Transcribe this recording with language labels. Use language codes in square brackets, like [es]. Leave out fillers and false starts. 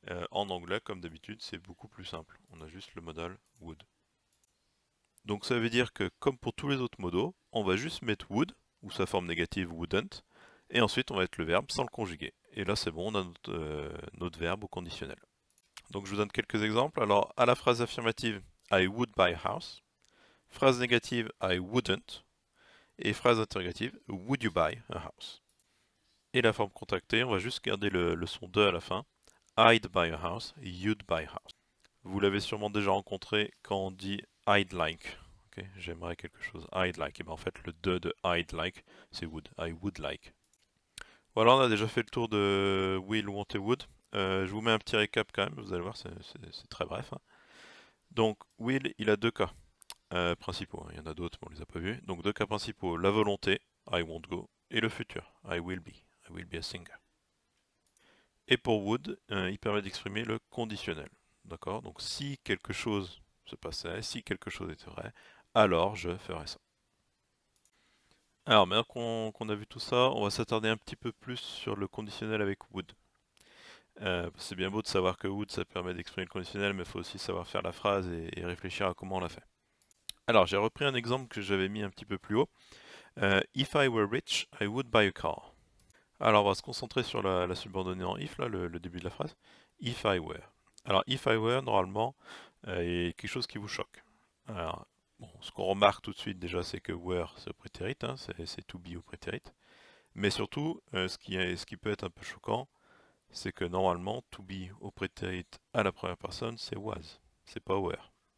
[fr] En anglais, comme d'habitude, c'est beaucoup plus simple. On a juste le modal would. Donc ça veut dire que, comme pour tous les autres modos, on va juste mettre would, ou sa forme négative wouldn't, et ensuite on va mettre le verbe sans le conjuguer. Et là c'est bon, on a notre verbe au conditionnel. Donc je vous donne quelques exemples. Alors à la phrase affirmative, [en] I would buy a house. [fr] Phrase négative, [en] I wouldn't. [fr] Et phrase interrogative, [en] would you buy a house? [fr] Et la forme contractée, on va juste garder le son de à la fin. [en] I'd buy a house, you'd buy a house. [fr] Vous l'avez sûrement déjà rencontré quand on dit [en] I'd like. [fr] Okay, j'aimerais quelque chose. [en] I'd like. [fr] Et bien en fait, le de I'd like, c'est would. [en] I would like. [fr] Voilà, on a déjà fait le tour de will, want et would. Je vous mets un petit récap quand même, vous allez voir, c'est très bref, hein. Donc, will, il a deux cas principaux, hein. Il y en a d'autres, mais on les a pas vus. Donc, deux cas principaux, la volonté, [en] I won't go, [fr] et le futur, [en] I will be a singer. [fr] Et pour would, il permet d'exprimer le conditionnel. D'accord? Donc si quelque chose se passait, si quelque chose était vrai, alors je ferais ça. Alors maintenant qu'on a vu tout ça, on va s'attarder un petit peu plus sur le conditionnel avec would. C'est bien beau de savoir que would ça permet d'exprimer le conditionnel, mais il faut aussi savoir faire la phrase et réfléchir à comment on la fait. Alors j'ai repris un exemple que j'avais mis un petit peu plus haut. [en] If I were rich, I would buy a car. [fr] Alors on va se concentrer sur la subordonnée en if, là, le début de la phrase. [en] If I were. [fr] Alors [en] if I were, [fr] normalement, est quelque chose qui vous choque. Alors, bon, ce qu'on remarque tout de suite déjà, c'est que were, c'est au prétérit, hein, c'est to be au prétérit. Mais surtout, ce qui peut être un peu choquant, c'est que normalement, to be au prétérit à la première personne, c'est was, c'est pas were.